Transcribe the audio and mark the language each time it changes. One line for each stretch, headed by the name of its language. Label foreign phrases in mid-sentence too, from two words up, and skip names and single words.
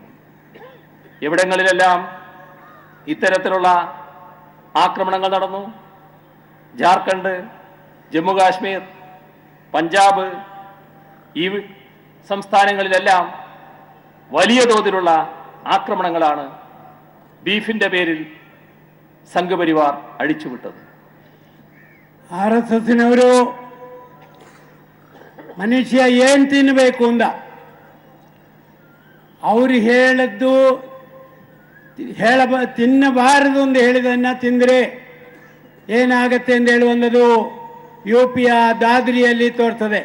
Malayalam: എവിടങ്ങളിലെല്ലാം ഇത്തരത്തിലുള്ള ആക്രമണങ്ങൾ നടന്നു, ജാർഖണ്ഡ്, ജമ്മു കാശ്മീർ, പഞ്ചാബ്, ഈ സംസ്ഥാനങ്ങളിലെല്ലാം വലിയ തോതിലുള്ള ആക്രമണങ്ങളാണ് ബീഫിന്റെ പേരിൽ സംഘപരിവാർ ಅಳಿಚುಬಿಟ್ಟದು.
Kannada: RSSನವರು ಮನುಷ್ಯ ಏನ್ ತಿನ್ನಬೇಕು ಅಂದ ಅವರು ಹೇಳದ್ದು ತಿನ್ನಬಾರದು ಅಂತ ಹೇಳಿದನ್ನ ತಿಂದರೆ ಏನಾಗತ್ತೆ ಅಂತ ಹೇಳುವಂಥದ್ದು UPಯ ದಾದ್ರಿಯಲ್ಲಿ ತೋರ್ತದೆ.